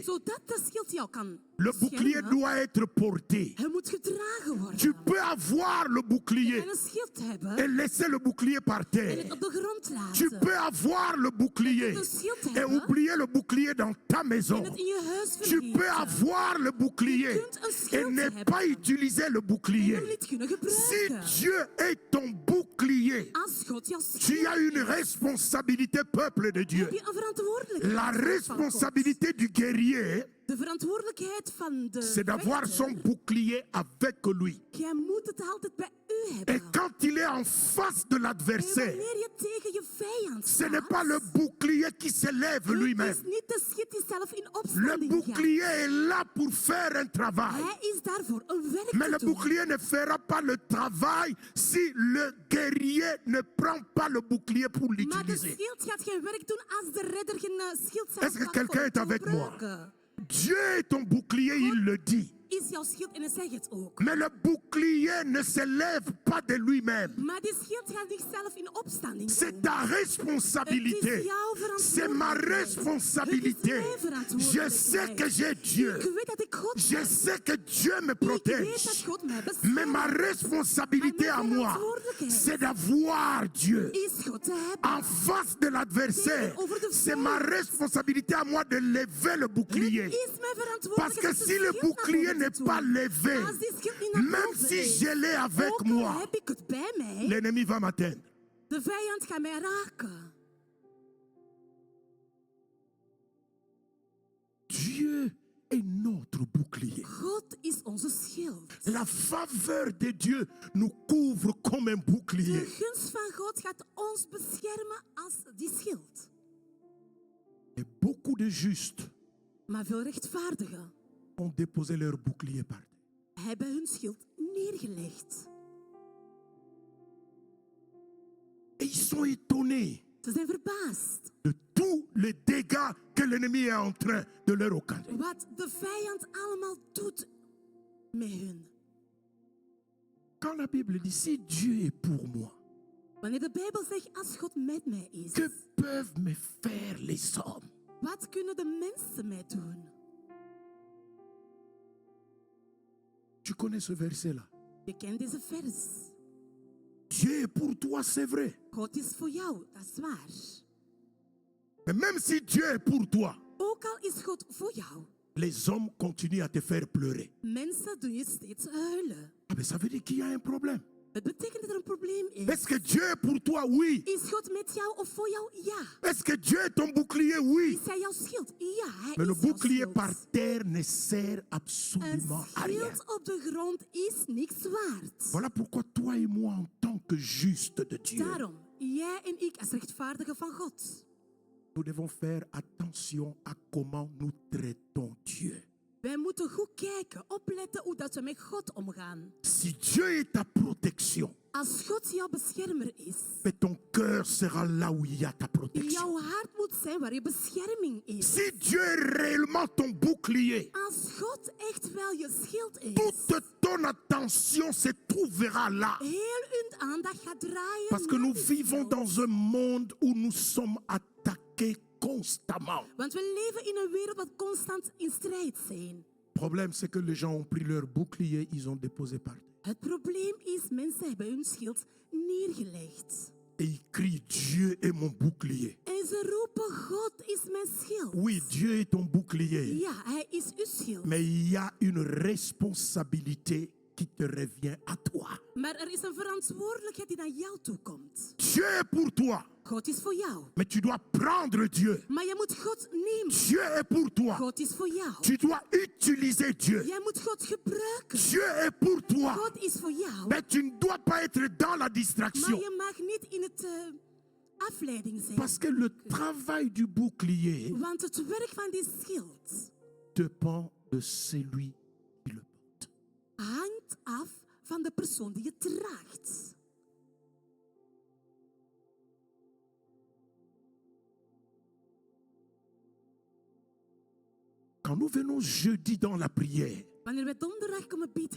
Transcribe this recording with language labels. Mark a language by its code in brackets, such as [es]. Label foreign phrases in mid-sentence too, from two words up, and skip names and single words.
[nl] Zodat de schild jou kan [fr] le bouclier [nl] beschermen, [fr] doit être porté. [nl] hij moet gedragen worden. [fr] Tu peux avoir le [nl] Je [fr] bouclier [nl] kan een schild hebben [fr] et laisser le bouclier par [nl] en het [fr] terre. [nl] op de grond [fr] Tu [nl] laten. [fr] peux avoir le bouclier [nl] Een schild [fr] et [nl] hebben [fr] oublier le bouclier dans ta maison. [nl] en het in je huis [fr] Tu peux [nl] vergeten. [fr] avoir le bouclier [nl] Je kunt een [fr] et [nl] schild [fr] ne [nl] hebben [fr] pas utiliser le [nl] en [fr] bouclier. [nl] hem niet kunnen [fr] Si [nl] gebruiken. [fr] Dieu est ton bouclier, bouclier, [nl] Als God jouw [fr] tu [nl] schild [fr] as une [nl] is, [fr] responsabilité, peuple de Dieu. [nl] heb je een verantwoordelijkheid. [fr] La [nl] volk van God. [fr] responsabilité du guerrier, [nl] De verantwoordelijkheid van de [fr] c'est d'avoir [nl] vechter, [fr] son bouclier avec lui. [nl] jij moet het altijd bij u [fr] Et [nl] hebben. [fr] quand il est en face de [nl] En [fr] l'adversaire, [nl] wanneer je tegen je vijand [fr] ce n'est [nl] staat, [fr] pas le bouclier qui s'élève [nl] het [fr] lui-même. [nl] is niet de schild die zelf in [fr] Le [nl] opstanding gaat. [fr] bouclier est là pour faire un travail. [nl] Hij is daarvoor een werk [fr] Mais le [nl] te doen. [fr] bouclier ne fera pas le travail si le guerrier ne prend pas le bouclier pour [nl] Maar de [fr] l'utiliser. [nl] schild gaat geen werk doen als de redder geen schild zelf [fr] Est-ce que [nl] gaat [fr] quelqu'un [nl] voor [fr] est avec moi? [nl] gebruiken. [fr] Dieu est ton bouclier, il le dit. [nl] Is jouw schild en hij zegt het ook. [fr] Mais le bouclier ne s'élève pas de lui-même. [nl] Maar die schild gaat niet zelf in opstanding [fr] C'est [nl] komen. [fr] ta responsabilité. C'est ma responsabilité. Je sais que j'ai Dieu. [nl] Ik weet dat ik God [fr] Je [nl] heb. [fr] sais que Dieu me [nl] Ik weet dat [fr] protège. [nl] God mij [fr] Mais ma [nl] beschermt. [fr] responsabilité à moi, c'est d'avoir Dieu. [nl] Is God te hebben. [fr] En face de l'adversaire, c'est ma responsabilité à moi de lever le bouclier. [nl] Het is mijn verantwoordelijkheid [fr] Parce que [nl] om de [fr] si le [nl] schild naar [fr] bouclier [nl] boven [fr] n'est [nl] te [fr] pas [nl] doen. [fr] levé, [nl] Als die schild niet naar [fr] même [nl] boven [fr] si [nl] is, [fr] je l'ai avec [nl] ook al [fr] moi, [nl] heb ik het bij mij, [fr] l'ennemi va m'atteindre. [nl] de vijand gaat mij raken. [fr] Dieu est notre bouclier. [nl] God is onze schild. [fr] La faveur de Dieu nous couvre comme un bouclier. [nl] De gunst van God gaat ons beschermen als die schild. [fr] Et beaucoup de justes [nl] Maar veel rechtvaardigen [fr] ont déposé leur bouclier par terre. [nl] hebben hun schild neergelegd. [fr] Et ils sont étonnés [nl] Ze zijn verbaasd [fr] de tous les dégâts que l'ennemi est en train de leur occasionner. [nl] wat de vijand allemaal doet met hun. [fr] Quand la Bible dit si Dieu est pour moi, [nl] Wanneer de Bijbel zegt, als God met mij is, [fr] que peuvent me faire les hommes? [nl] wat kunnen de mensen mij doen? [fr] Tu connais ce verset-là. [nl] Je kent deze vers. [fr] Dieu est pour toi, c'est vrai. [nl] God is voor jou, dat is waar. [fr] Mais même si Dieu est pour toi, [nl] Ook al is God voor jou, [fr] les hommes continuent à te faire pleurer. [nl] mensen doen je steeds huilen. [fr] Ah, mais ça veut dire qu'il y a un problème. [nl] Het betekent dat er een probleem is. [fr] Est-ce que Dieu est pour toi? Oui. [nl] Is God met jou of voor jou? Ja. [fr] Est-ce que Dieu est ton bouclier? Oui. [nl] Is hij jouw schild? Ja, hij [fr] Mais le [nl] is jouw [fr] bouclier [nl] schild. [fr] par terre ne sert [nl] Een [fr] absolument à rien. [nl] schild op de grond is niks waard. [fr] Voilà pourquoi toi et moi, en tant que justes de Dieu, [nl] Daarom, jij en ik als rechtvaardigen van God, [fr] nous devons faire attention à comment nous traitons Dieu. [nl] wij moeten goed kijken, opletten hoe dat we met God omgaan. [fr] Si Dieu est ta protection, [nl] Als God jouw beschermer is, [fr] mais ton cœur sera là où il y a ta protection. [nl] jouw hart moet zijn waar je bescherming is. [fr] Si Dieu est réellement ton bouclier, [nl] Als God echt wel je schild is, [fr] toute ton attention se trouvera là. [nl] heel hun aandacht gaat draaien [fr] Parce que [nl] naar [fr] nous [nl] die [fr] vivons [nl] schild. [fr] dans un monde où nous sommes attaqués constamment. [nl] Want we leven in een wereld wat constant in strijd zijn. [fr] Le problème, c'est que les gens ont pris leur bouclier, ils ont déposé par terre. [nl] Het probleem is, mensen hebben hun schild neergelegd. [fr] Et ils crient, Dieu est mon bouclier. [nl] En ze roepen, God is mijn schild. [fr] Oui, Dieu est ton bouclier. [nl] Ja, hij is uw schild. [fr] Mais il y a une responsabilité qui te revient à toi. [nl] Maar er is een verantwoordelijkheid die naar jou toekomt. [fr] Dieu est pour toi. [nl] God is voor jou. [fr] Mais tu dois prendre Dieu. [nl] Maar je moet God nemen. [fr] Dieu est pour toi. [nl] God is voor jou. [fr] Tu dois utiliser Dieu. [nl] Jij moet God gebruiken. [fr] Dieu est pour toi. [nl] God is voor jou. [fr] Mais tu ne dois pas être dans la [nl] Maar [fr] distraction. [nl] je mag niet in het afleiding zijn. [fr] Parce que le travail du bouclier [nl] Want het werk van die schild [fr] dépend de celui qui le porte. [nl] hangt af van de persoon die het draagt. [fr] Quand nous venons jeudi dans la prière, [nl] Wanneer we donderdag komen bidden,